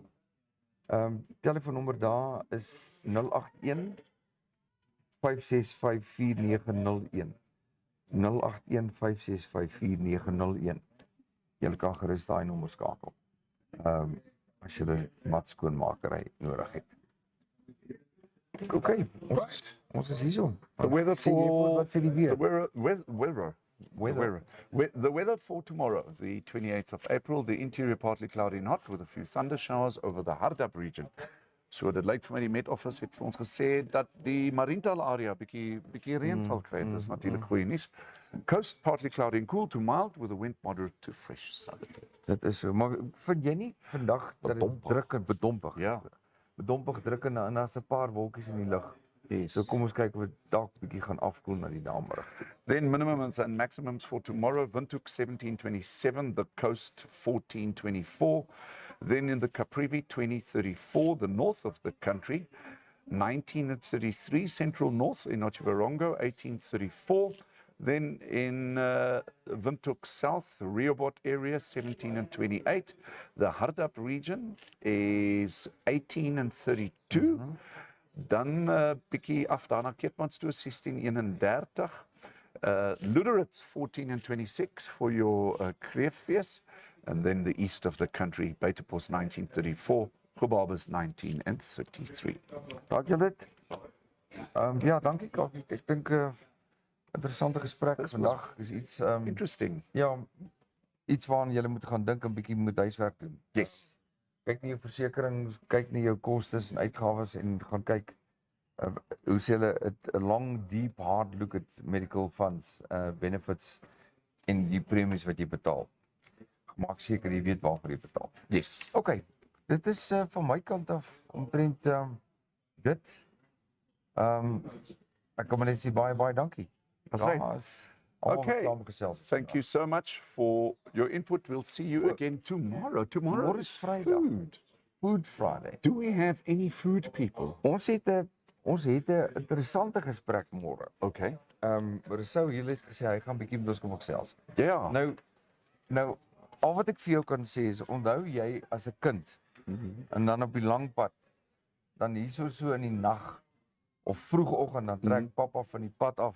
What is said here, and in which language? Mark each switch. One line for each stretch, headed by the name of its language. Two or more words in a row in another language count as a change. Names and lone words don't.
Afrikaans: Telefoonnommer daar is 081 565 4901. 081 565 4901. Jy kan gerus daai nommer skakel. As jy mat skoonmakery nodig het. Okay, ons is hierso.
English: The weather
Afrikaans: Wat sê die weer?
English: The weather for tomorrow, the 28th of April, the interior partly cloudy and hot with a few thunder showers over the Hardap region.
Afrikaans: So dit lyk vir my die Met Office het vir ons gesê dat die Mariental area bietjie reën sal kry. Dis natuurlik goeie nuus.
English: Coast partly cloudy and cool to mild with a wind moderate to fresh southern.
Afrikaans: Dit is so, maar vind jy nie vandag dat dit Bedompig. druk en bedompig? Ja. Bedompig druk en daar's 'n paar wolkies in die lug. Yes. So kom ons kyk of dit dalk bietjie gaan afkoel na die namiddag toe.
English: Then minimums and maximums for tomorrow, Windhoek 1727, the coast 1424. Then in the Caprivi 2034, the north of the country, 1933, central north in Otjiwarongo 1834. Then in Windhoek South, Rehoboth area 17 and 28. The Hardap region is 18 and 32.
Afrikaans: Dan bietjie af daarna Keetmansstoot 1631.
English: Luderitz 14 and 26 for your Kreefees. And then the east of the country, Buitepos 1934, Gobabas 19 and 33.
Afrikaans: Raak jy dit? Ja, dankie Kaffie. Ek dink interessante gesprek vandag. Is iets
English: Interesting.
Afrikaans: ja, iets waaraan jy moet gaan dink en bietjie moet huiswerk doen. Yes. Kyk na jou versekerings, kyk na jou kostes en uitgawes en gaan kyk hoe sê hulle 'n
English: long deep hard look at medical funds, benefits
Afrikaans: en die premies wat jy betaal. Maak seker jy weet waarvoor jy betaal. Yes. Okay, dit is van my kant af omtrent dit. Ek kan maar net sê baie dankie. Okay.
English: Thank you so much for your input. We'll see you again tomorrow. Tomorrow is
Afrikaans: Vrydag. Food Friday.
English: Do we have any food people?
Afrikaans: Ons het 'n interessante gesprek môre. Okay. Rousseau hier het gesê hy gaan bietjie met ons kom gesels. Ja. Nou al wat ek vir jou kan sê is onthou jy as 'n kind en dan op die lang pad dan hierso so in die nag of vroegoggend dan trek pappa van die pad af.